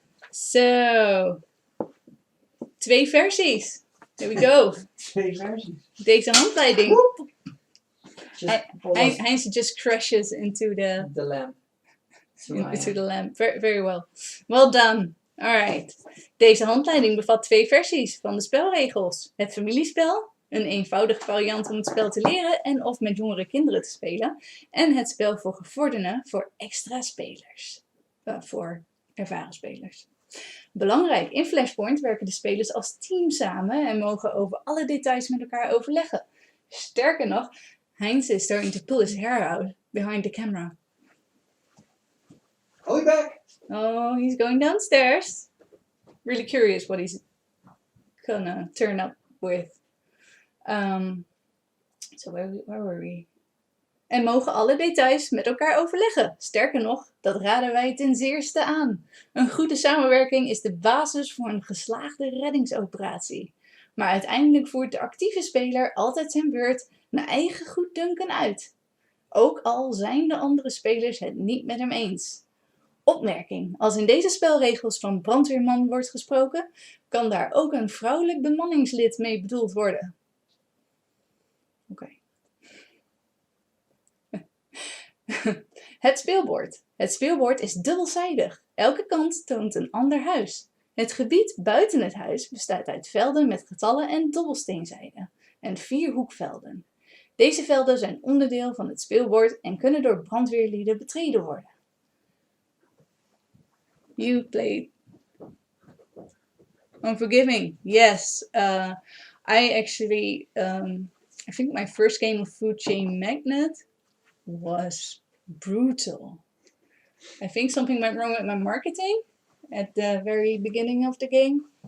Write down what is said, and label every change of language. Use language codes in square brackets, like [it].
[en] So [nl] 2 versies. [en] There we go. [nl] 2 versies. Deze handleiding. [en] Just Heinz just crashes into the lamp. into the lamp. Very, very well. Well done. Alright. [nl] Deze handleiding bevat 2 versies van de spelregels. Het familiespel, een eenvoudige variant om het spel te leren en of met jongere kinderen te spelen. En het spel voor gevorderden voor extra spelers. Voor ervaren spelers. Belangrijk, in Flashpoint werken de spelers als team samen en mogen over alle details met elkaar overleggen. Sterker nog, [en] Heinz is starting to pull his hair out behind the camera. I'll be back. Oh, he's going downstairs. Really curious what he's gonna turn up with. So where were we? [nl] En mogen alle details met elkaar overleggen. Sterker nog, dat raden wij ten zeerste aan. Een goede samenwerking is de basis voor een geslaagde reddingsoperatie. Maar uiteindelijk voert de actieve speler altijd zijn beurt naar eigen goeddunken uit. Ook al zijn de andere spelers het niet met hem eens. Opmerking. Als in deze spelregels van brandweerman wordt gesproken, kan daar ook een vrouwelijk bemanningslid mee bedoeld worden. Oké. Het speelbord. Het speelbord is dubbelzijdig. Elke kant toont een ander huis. Het gebied buiten het huis bestaat uit velden met getallen en dobbelsteenzijden en 4 hoekvelden. Deze velden zijn onderdeel van het speelbord en kunnen door brandweerlieden betreden worden. [en] You played Unforgiving. Yes. I actually, I think my first game of Food Chain Magnet was brutal. I think something went wrong with my marketing at the very beginning of the game.